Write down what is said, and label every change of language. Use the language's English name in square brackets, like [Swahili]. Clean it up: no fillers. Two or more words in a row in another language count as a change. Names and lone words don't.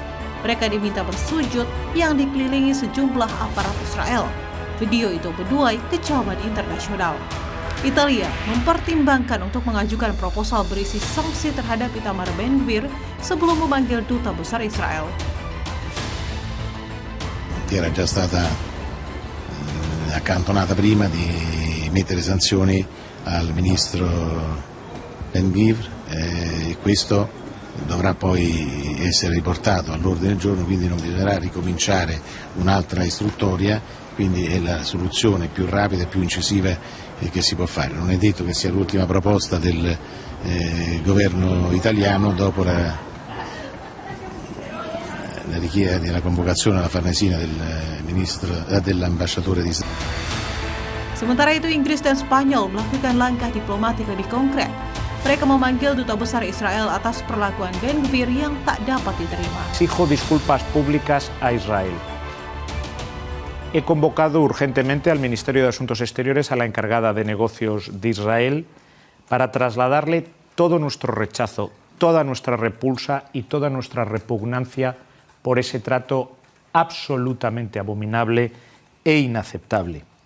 [Indonesian] Mereka diminta bersujud yang dikelilingi sejumlah aparat Israel. Video itu menuai kecaman internasional. Italia mempertimbangkan untuk mengajukan proposal berisi sanksi terhadap Itamar Ben-Gvir sebelum memanggil duta besar Israel. [Italian] Era già stata accantonata prima di mettere sanzioni al ministro Ben-Gvir e questo dovrà poi essere riportato all'ordine del giorno, quindi non bisognerà ricominciare un'altra istruttoria, quindi è la soluzione più rapida e più incisiva che si può fare. Non è detto che sia l'ultima proposta del governo italiano dopo la richiesta della convocazione alla Farnesina dell'ambasciatore di Israele. [Indonesian] Sementara itu, Inggris dan Spanyol melakukan langkah diplomatik lebih konkret. Mereka memanggil duta besar Israel atas perlakuan Ben-Gvir yang tak dapat diterima. [Spanish] Exijo disculpas públicas a Israel. He convocado urgentemente al Ministerio de Asuntos Exteriores a la encargada de negocios de Israel para trasladarle todo nuestro rechazo, toda nuestra repulsa y toda nuestra repugnancia por ese trato absolutamente abominable e inaceptable.